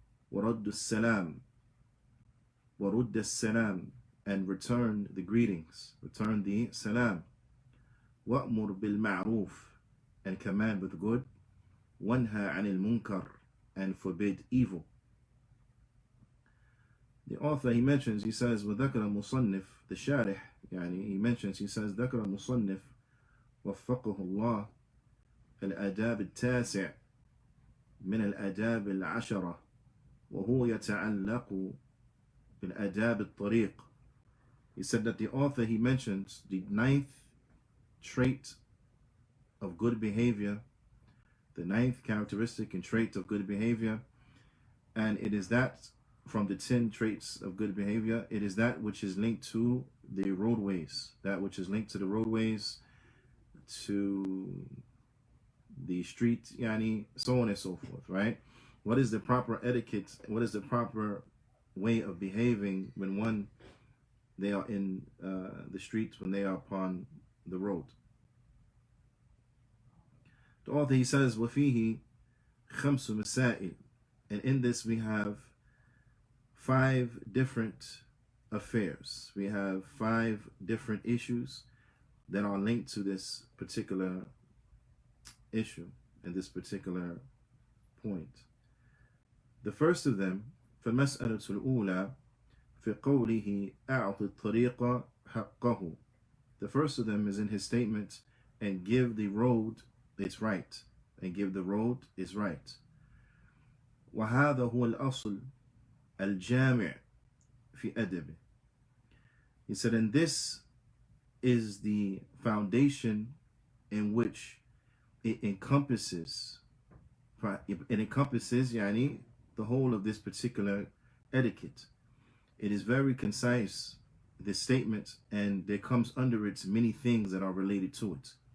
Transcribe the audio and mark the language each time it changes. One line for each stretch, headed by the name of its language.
Arabic: ورد السلام, ورد السلام,
English: and return the greetings, return the salam.
Arabic: وأمر بالمعروف,
English: and command with good.
Arabic: وانهى عن المنكر,
English: and forbid evil. The author, he mentions, he says,
Arabic: وذكر مصنف, the sharih, يعني
English: he mentions, he says,
Arabic: ذكر مصنف وفقه الله الآداب التاسع من الآداب العشرة وهو يتعلق بالآداب الطريق.
English: He said that the author, he mentions the 9th trait of good behavior, the 9th characteristic and trait of good behavior, and it is that from the 10 traits of good behavior, it is that which is linked to the roadways, that which is linked to the roadways, to the street, yani, so on and so forth, right? What is the proper etiquette? What is the proper way of behaving when they are in the streets, when they are upon the road? The author, he says,
Arabic: وَفِيهِ خَمْسُ مَسَائِلٍ,
English: and in this we have 5 different affairs. We have 5 different issues that are linked to this particular issue and this particular point. The first of them,
Arabic: فَالْمَسْأَلَةُ الْأُولَى في قوله أعط الطريق حقه.
English: The first of them is in his statement, and give the road its right, and give the road its right.
Arabic: وهذا هو الأصل الجامع في أدبه.
English: He said, and this is the foundation in which it encompasses يعني, the whole of this particular etiquette. It is very concise, this statement, and there comes under it many things that are related to it.